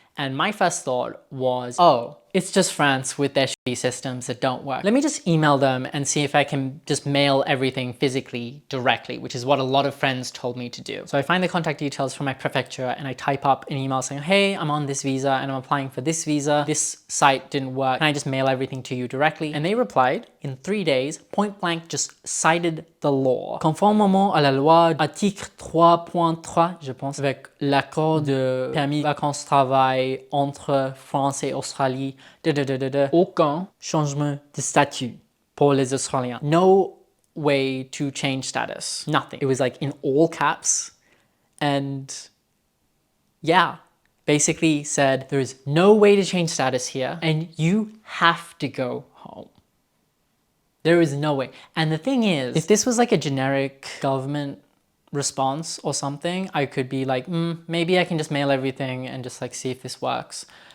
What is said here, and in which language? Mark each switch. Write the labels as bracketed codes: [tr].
[en] And my first thought was, oh, it's just France with their shitty systems that don't work. Let me just email them and see if I can just mail everything physically directly, which is what a lot of friends told me to do. So I find the contact details from my prefecture and I type up an email saying, hey, I'm on this visa and I'm applying for this visa. This site didn't work. Can I just mail everything to you directly? And they replied in 3 days, point blank, just cited the law. [fr] Conformément à la loi article 3.3, je pense, avec l'accord de permis vacances-travail entre France et Australie, aucun changement de statut pour les Australiens. [en] No way to change status. Nothing. It was like in all caps. And yeah, basically said there is no way to change status here and you have to go home. There is no way. And the thing is, if this was like a generic government response or something, I could be like, maybe I can just mail everything and just like see if this works.